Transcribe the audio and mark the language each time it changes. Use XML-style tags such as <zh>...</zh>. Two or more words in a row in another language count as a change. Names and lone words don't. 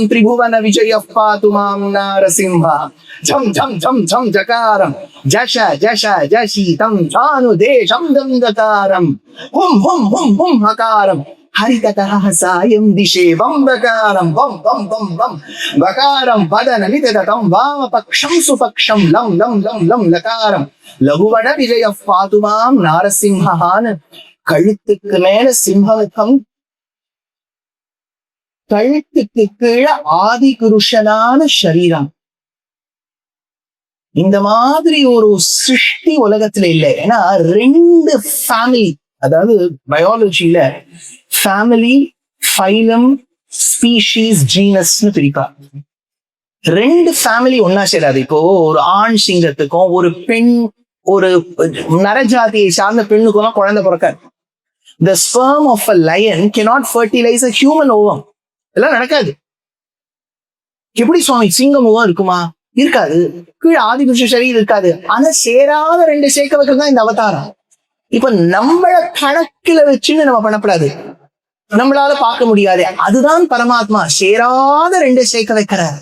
<sa>त्रिभुवन विजयः पातु मां नारसिंहः झम झम झम झम जकारम जश जश जशीतम चानु देशम दंदकारम हुम हुम हुम हुम हकारम हरिततः सायं दिशे वं बकारम वं वं वं वं बकारम वदन निततम वामपक्षं सुपक्षं लं लं लं लं लकारम लघुवन विजयः पातु मां नारसिंहः.</sa> <ta>கழுத்துக்கு மேல சிம்மமுகம், கழுத்துக்கு கீழே ஆதி புருஷனான சரீரம். இந்த மாதிரி ஒரு சிருஷ்டி உலகத்துல இல்லை. ஏன்னா ரெண்டு ஃபேமிலி, அதாவது பயாலஜில ஃபேமிலி, ஃபைலம், ஸ்பீஷீஸ், ஜீனஸ்னு பிரிப்பா. ரெண்டு ஃபேமிலி ஒன்னா சேராது. இப்போ ஒரு ஆண் சிங்கத்துக்கும் ஒரு பெண், ஒரு நரஜாதியை சார்ந்த பெண்ணுக்கும் தான் குழந்தை பிறக்காது.</ta> <en>The sperm of a lion cannot fertilize a human ovum.</en> <ta>இதெல்லாம் நடக்காது. எப்படி சுவாமி சிங்க முகம் இருக்குமா? இருக்காது. கீழே ஆதிபுருஷ சரீரம் இருக்காது. ஆனா சேராத ரெண்டு சேர்க்கவர்கள் தான் இந்த அவதாரம். இப்ப நம்மள கணக்குல வச்சுன்னு நம்ம பண்ணப்படாது, நம்மளால பார்க்க முடியாது. அதுதான் பரமாத்மா சேராத ரெண்டு சேர்க்க வைக்கிறார்.</ta>